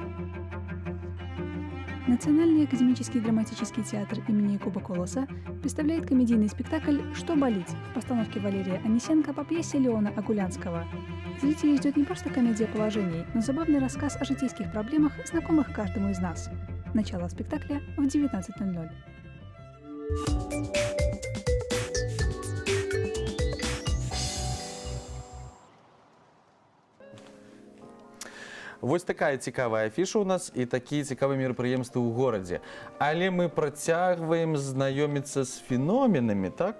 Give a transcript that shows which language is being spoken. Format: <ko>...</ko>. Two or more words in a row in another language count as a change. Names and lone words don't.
<ru>Национальный академический драматический театр имени Якуба Колоса представляет комедийный спектакль «Что болеть» в постановке Валерия Анисенко по пьесе Леона Агулянского. Зрителей ждет не просто комедия положений, но забавный рассказ о житейских проблемах, знакомых каждому из нас. Начало спектакля в 19:00.</ru> <be>Вось такая цікавая афіша у нас і такія цікавыя мерапрыемствы ў горадзе. Але мы працягваем знаёміцца з феноменамі, так?</be>